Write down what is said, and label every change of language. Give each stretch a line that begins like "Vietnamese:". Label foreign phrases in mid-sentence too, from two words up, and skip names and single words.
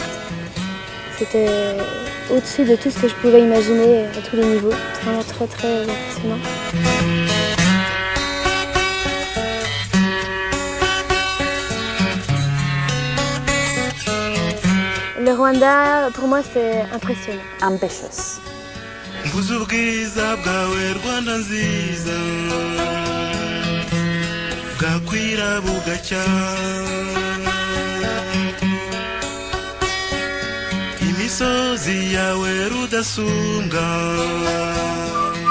French: C'était au-dessus de tout ce que je pouvais imaginer à tous les niveaux. C'est vraiment très très impressionnant. Le Rwanda, pour moi, c'est impressionnant. Ambitious.
Kinyarwanda: Mvuze ubwiza bwawe Rwanda nziza, bwakwira bugacya, imisozi yawe rudasumbwa.